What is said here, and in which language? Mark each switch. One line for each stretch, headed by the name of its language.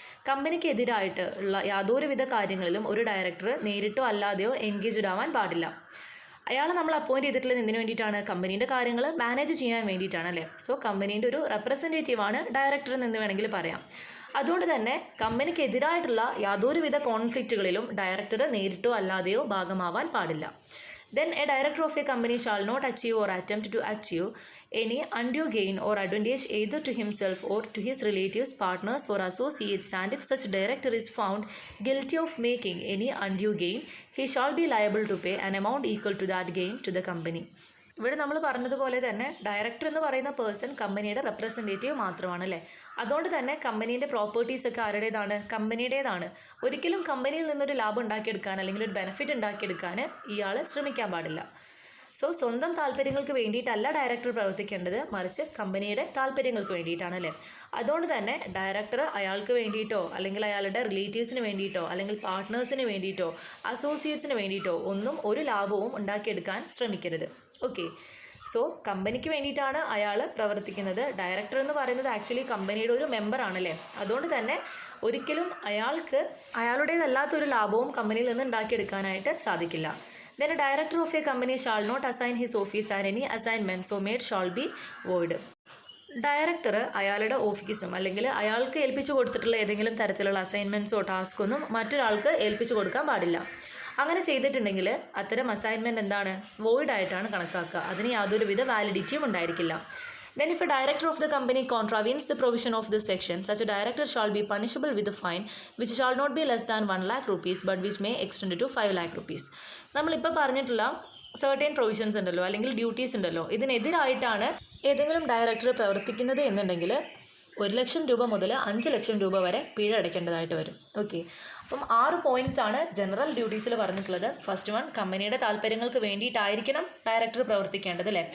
Malayalam: കമ്പനിക്ക് എതിരായിട്ട് ഉള്ള യാതൊരുവിധ കാര്യങ്ങളിലും ഒരു ഡയറക്ടർ നേരിട്ടോ അല്ലാതെയോ എൻഗേജ്ഡ് ആവാൻ പാടില്ല. അയാളെ നമ്മൾ അപ്പോയിൻറ്റ് ചെയ്തിട്ടുള്ളത് എന്തിനു വേണ്ടിയിട്ടാണ്, കമ്പനീൻ്റെ കാര്യങ്ങൾ മാനേജ് ചെയ്യാൻ വേണ്ടിയിട്ടാണ് അല്ലേ. സോ കമ്പനീൻ്റെ ഒരു റെപ്രസെൻറ്റേറ്റീവാണ് ഡയറക്ടർ എന്ന് വേണമെങ്കിൽ പറയാം. അതുകൊണ്ട് തന്നെ കമ്പനിക്ക് എതിരായിട്ടുള്ള യാതൊരുവിധ കോൺഫ്ലിക്റ്റുകളിലും ഡയറക്ടർ നേരിട്ടോ അല്ലാതെയോ ഭാഗമാവാൻ പാടില്ല.
English: Then a director of a company shall not achieve or attempt to achieve any undue gain or advantage either to himself or to his relatives, partners or associates, and if such director is found guilty of making any undue gain, he shall be liable to pay an amount equal to that gain to the company.
Malayalam: ഇവിടെ നമ്മൾ പറഞ്ഞതുപോലെ തന്നെ director എന്ന് പറയുന്ന person കമ്പനിയുടെ representative മാത്രമാണ് അല്ലേ. അതുകൊണ്ട് തന്നെ കമ്പനീൻ്റെ പ്രോപ്പർട്ടീസൊക്കെ ആരുടേതാണ്, കമ്പനിയുടേതാണ്. ഒരിക്കലും കമ്പനിയിൽ നിന്നൊരു ലാഭം ഉണ്ടാക്കിയെടുക്കാൻ അല്ലെങ്കിൽ ഒരു ബെനിഫിറ്റ് ഉണ്ടാക്കിയെടുക്കാൻ ഇയാൾ ശ്രമിക്കാൻ പാടില്ല. സോ സ്വന്തം താല്പര്യങ്ങൾക്ക് വേണ്ടിയിട്ടല്ല ഡയറക്ടർ പ്രവർത്തിക്കേണ്ടത്, മറിച്ച് കമ്പനിയുടെ താല്പര്യങ്ങൾക്ക് വേണ്ടിയിട്ടാണ് അല്ലേ. അതുകൊണ്ട് തന്നെ ഡയറക്ടർ അയാൾക്ക് വേണ്ടിയിട്ടോ അല്ലെങ്കിൽ അയാളുടെ റിലേറ്റീവ്സിന് വേണ്ടിയിട്ടോ അല്ലെങ്കിൽ പാർട്ട്നേഴ്സിന് വേണ്ടിയിട്ടോ അസോസിയേറ്റ്സിന് വേണ്ടിയിട്ടോ ഒന്നും ഒരു ലാഭവും ഉണ്ടാക്കിയെടുക്കാൻ ശ്രമിക്കരുത്. ഓക്കെ, സോ കമ്പനിക്ക് വേണ്ടിയിട്ടാണ് അയാൾ പ്രവർത്തിക്കുന്നത്. ഡയറക്ടർ എന്ന് പറയുന്നത് ആക്ച്വലി കമ്പനിയുടെ ഒരു മെമ്പറാണല്ലേ. അതുകൊണ്ട് തന്നെ ഒരിക്കലും അയാൾക്ക് അയാളുടേതല്ലാത്തൊരു ലാഭവും കമ്പനിയിൽ നിന്ന് ഉണ്ടാക്കിയെടുക്കാനായിട്ട് സാധിക്കില്ല.
English: Then a director of a company shall not assign his office and any assignment so made shall be void.
Malayalam: Director അയാളുടെ ഓഫീസും അല്ലെങ്കിൽ അയാൾക്ക് ഏൽപ്പിച്ചു കൊടുത്തിട്ടുള്ള ഏതെങ്കിലും തരത്തിലുള്ള അസൈൻമെൻറ്റ്സോ ടാസ്കൊന്നും മറ്റൊരാൾക്ക് ഏൽപ്പിച്ചു കൊടുക്കാൻ പാടില്ല. അങ്ങനെ ചെയ്തിട്ടുണ്ടെങ്കിൽ അത്തരം അസൈൻമെൻറ്റ് എന്താണ്, വോയിഡ് ആയിട്ടാണ് കണക്കാക്കുക. അതിന് യാതൊരുവിധ വാലിഡിറ്റിയും ഉണ്ടായിരിക്കില്ല.
English: Then if a director of the company contravenes the provision of this section, such a director shall be punishable with a fine which shall not be less than 1 lakh rupees but which may extend to 5 lakh rupees.
Malayalam: നമ്മളിപ്പോൾ പറഞ്ഞിട്ടുള്ള certain provisions ഉണ്ടല്ലോ അല്ലെങ്കിൽ duties ഉണ്ടല്ലോ, ഇതിനെതിരായിട്ടാണ് ഏതെങ്കിലും director പ്രവർത്തിക്കുന്നത് എന്നുണ്ടെങ്കിൽ 1 ലക്ഷം രൂപ മുതൽ 5 ലക്ഷം രൂപ വരെ പിഴ അടയ്ക്കേണ്ടതായിട്ട് വരും. ഓക്കെ, അപ്പം 6 പോയിന്റ്സ് ആണ് ജനറൽ ഡ്യൂട്ടീസിൽ പറഞ്ഞിട്ടുള്ളത്. ഫസ്റ്റ് വൺ, കമ്പനിയുടെ താല്പര്യങ്ങൾക്ക് വേണ്ടിയിട്ടായിരിക്കണം ഡയറക്ടർ പ്രവർത്തിക്കേണ്ടത് അല്ലേ.